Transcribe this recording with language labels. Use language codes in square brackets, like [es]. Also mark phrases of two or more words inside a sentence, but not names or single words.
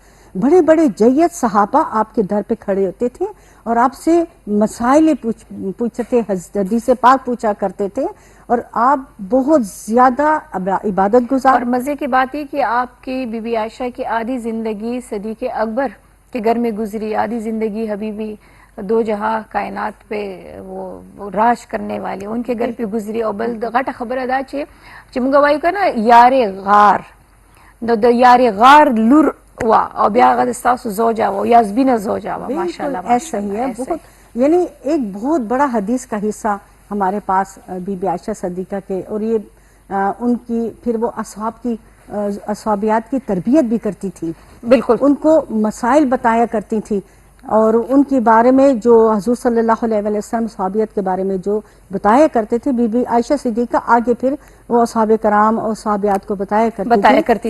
[ur] بڑے بڑے جید صحابہ آپ کے در پہ کھڑے ہوتے تھے اور آپ سے مسائل پوچھتے، حدیث پاک پوچھا کرتے تھے، اور آپ بہت زیادہ عبادت گزار. اور مزے کی بات یہ کہ آپ کی بی بی عائشہ کی آدھی زندگی صدیق اکبر کے گھر میں گزری، آدھی زندگی حبیبی دو جہاں کائنات پہ وہ راج کرنے والے ان کے گھر پہ گزری. [ps] اور بل غټه خبره دا چې موږ وایو کنه یارې غار د یارې غار لور وا او بیا هغه ستاسو زوجه و یا زبینه زوجه و. [ur] ماشاءاللہ ایسا ہی ہے. بہت یعنی ایک بہت بڑا حدیث کا حصہ ہمارے پاس بی بی عائشہ صدیقہ کے، اور یہ ان کی پھر وہ اصحاب کی اصحابیات کی تربیت بھی کرتی تھی. بالکل ان کو مسائل بتایا کرتی تھی، اور ان کے بارے میں جو حضور صلی اللہ علیہ وسلم صحابیت کے بارے میں جو بتایا کرتے تھے بی بی عائشہ صدیقہ آگے پھر وہ اصحاب کرام اور صحابیات کو بتایا کرتی تھی.